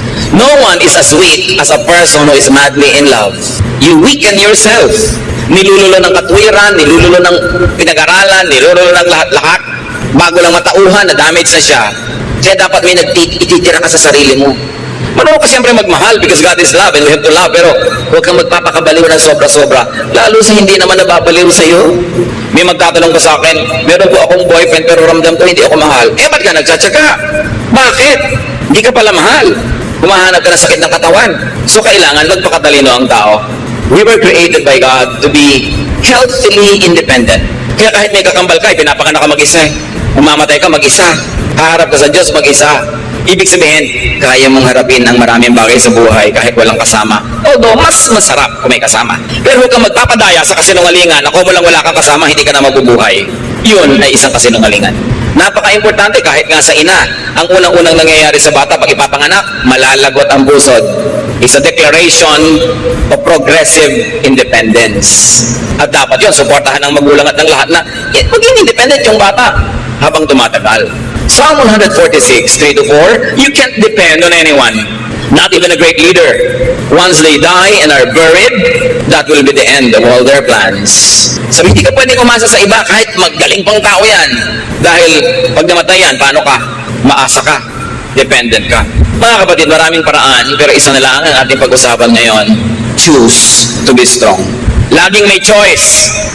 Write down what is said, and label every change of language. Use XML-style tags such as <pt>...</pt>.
<en>No one is as weak as a person who is madly in love. You weaken yourself.</en> <tl>Nilululo ng katwiran, nilululo ng pinag-aralan, nilululo ng lahat-lahat. Bago lang matauhan, na-damage na siya. Kaya dapat may ititira ka sa sarili mo. Marunong ka siyempre magmahal</tl> <en>because God is love and we have to love,</en> <tl>pero huwag kang magpapakabaliw ng sobra-sobra. Lalo sa hindi naman nababaliw sa iyo. May magtatanong ko sa akin, meron po akong boyfriend pero ramdam ko hindi ako mahal. Eh, ba't ka nagtsatsaga? Bakit? Hindi ka pala mahal. Humahanap ka ng sakit ng katawan. So kailangan magpakatalino ang tao.</tl> <en>We were created by God to be healthily independent.</en> <tl>Kaya kahit may kakambal ka, pinapanganak ka mag-isa. Umamatay ka mag-isa. Haharap ka sa Diyos mag-isa. Ibig sabihin, kaya mong harapin ang maraming bagay sa buhay kahit walang kasama. Although, mas masarap kung may kasama. Pero huwag kang magpapadaya sa kasinungalingan na kung wala kang kasama, hindi ka na mabubuhay. Yun ay isang kasinungalingan. Napaka-importante kahit nga sa ina. Ang unang-unang nangyayari sa bata pag ipapanganak, malalagot ang pusod.</tl> <en>It's a declaration of progressive independence.</en> <tl>At dapat yun, suportahan ng magulang at ng lahat na maging independent yung bata habang tumatagal.</tl> <en>Psalm 146, 3-4, you can't depend on anyone, not even a great leader. Once they die and are buried, that will be the end of all their plans.</en> <tl>Sabi, hindi ka pwedeng umasa sa iba kahit magaling pang tao yan. Dahil pag namatay yan, paano ka? Maasa ka. Dependent ka. Mga kapatid, maraming paraan, pero isa na lang ang ating pag-usapan ngayon.</tl> <en>Choose to be strong.</en> <tl>Laging may choice.</tl>